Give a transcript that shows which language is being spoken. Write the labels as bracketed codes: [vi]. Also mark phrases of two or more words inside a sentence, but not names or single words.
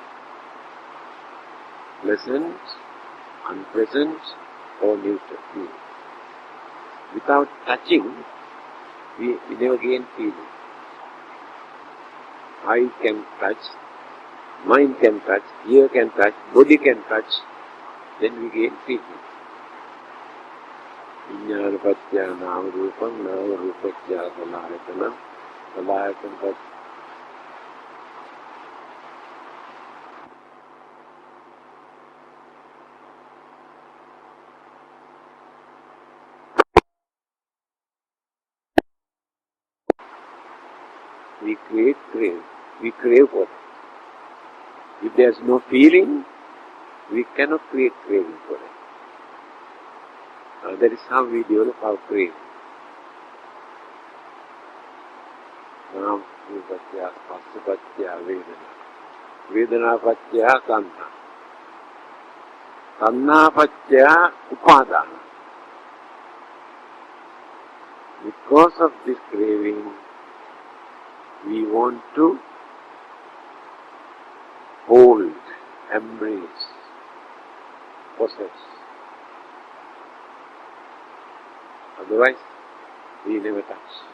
[en] Pleasant, unpleasant, or neutral feeling. Without touching, we never gain feeling. Eye can touch, mind can touch, ear can touch, body can touch, then we gain feeling. [pi] Vijnana Pacchaya Nama Rupam, Nama Rupacchaya Salayatana, Salayatana Pacchaya. [en] We crave for it. If there is no feeling, we cannot create craving for it. That is how we develop our craving. [pi] Nam Rupacchaya Phassa Pacchaya Vedana. Vedana Pacchaya Tanha. Tanha Pacchaya Upadana. [en] Because of this craving, we want to hold, embrace, possess. Otherwise, we never touch.